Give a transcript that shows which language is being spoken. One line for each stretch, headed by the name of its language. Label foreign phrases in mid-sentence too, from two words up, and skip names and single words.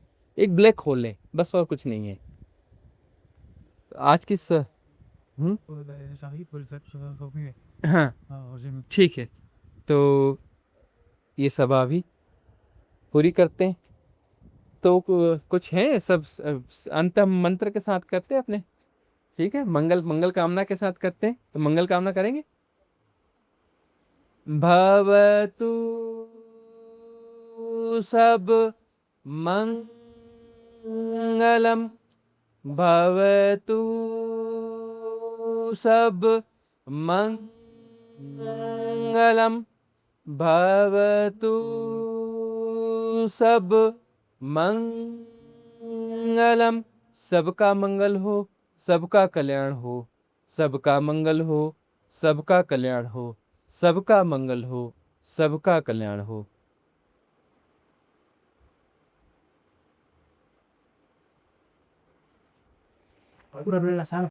Hindi: एक
English: black hole
Hindi: है, बस, और कुछ नहीं है। आज की हाँ, ठीक है, तो ये सभा भी पूरी करते हैं। तो कुछ है सब अंत मंत्र के साथ करते हैं अपने, ठीक है, मंगल कामना के साथ करते हैं। तो मंगल कामना करेंगे।
Pali: भवतु सब मंगलम मंगलम भवतु सब मंगलम भवतु सब मंगलम।
Hindi: सबका मंगल हो, सबका कल्याण हो, सबका मंगल हो, सबका कल्याण हो, सबका मंगल हो, सबका कल्याण हो। पूरा relação